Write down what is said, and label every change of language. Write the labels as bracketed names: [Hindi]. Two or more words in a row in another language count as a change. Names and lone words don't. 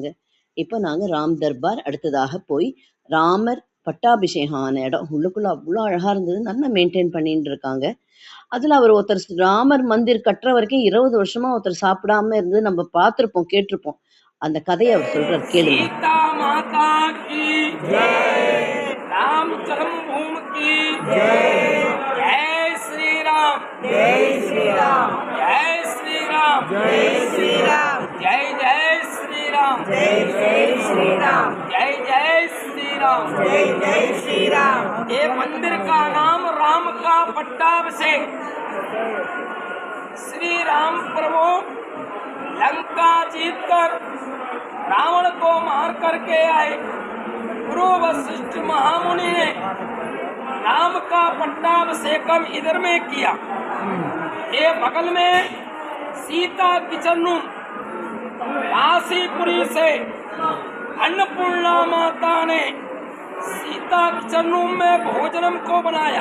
[Tamil] இப்போ நாங்க ராம் தர்பார் அடுத்ததாக போய் ராமர் பட்டாபிஷேகம் ஆன இடம். உள்ளுக்குள்ள அவ்வளோ அழகா இருந்தது, நல்லா மெயின்டைன் பண்ணிட்டு இருக்காங்க. அதுல அவர் ஒருத்தர் ராமர் மந்திர் கட்டுற வரைக்கும் 20 வருஷமா ஒருத்தர் சாப்பிடாம இருந்து நம்ம பார்த்திருப்போம், கேட்டிருப்போம். அந்த கதையை அவர் சொல்றார், கேளுங்க. [Hindi] सीता माता की जय, राम जन्मभूमि की जय, जय श्री राम, जय श्री राम, जय श्री राम, जय श्री राम, जय जय श्री राम, जय जय श्री राम, जय जय श्री राम, जय जय श्री राम। ये मंदिर का नाम राम का पट्टाभिषेक। श्री राम प्रभु लंका जीतकर रावण को मार करके आए। गुरु वशिष्ठ महामुनि ने राम का पट्टाभिषेकम इधर में किया। ये बगल में सीता [English] kitchen room, [Hindi] काशीपुरी से अन्नपूर्णा माता ने सीता [English] kitchen room [Hindi] में भोजनम को बनाया।